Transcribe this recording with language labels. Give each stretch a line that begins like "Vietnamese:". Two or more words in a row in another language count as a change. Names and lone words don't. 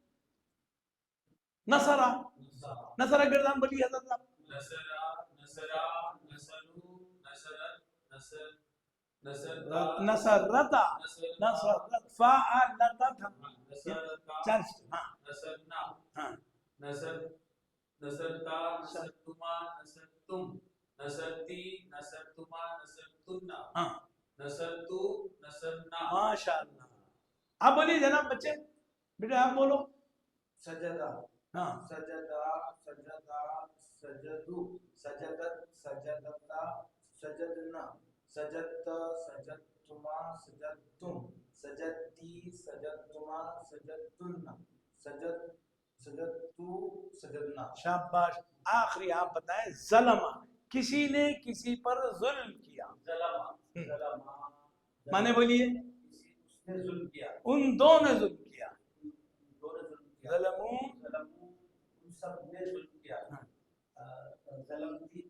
Urdu: نصرہ نصرہ گردان بولیے حضرت صاحب.
Arabic: نصرتا نصرت فعلتا.
Urdu: چل ہاں
Arabic: نصرتا نصرتما نصرتم نصرتی نصرتما نصرتن
Urdu: ہاں.
Arabic: نصرتو نصرنا. ماشاء اللہ.
Urdu: آپ بولیے جناب بچے، بیٹا آپ بولو.
Arabic: سجدہ
Urdu: ہاں
Arabic: سجدہ سجدہ سجدو سجدت سجدتا سجدنا سجدت سجدتما سجدتم سجدتی سجدتما سجدتن سجدتو سجدنا.
Urdu: شاباش. آخری آپ بتائیں ظلم کسی نے کسی پر ظلم کیا
Arabic: ظلم ظلم
Urdu: مانے بولیے اس نے ظلم کیا ان دو نے ظلم کیا دو نے ظلم کیا
Arabic: ظلموں
Urdu: ظلموں ان سب نے ظلم کیا ظلم تھی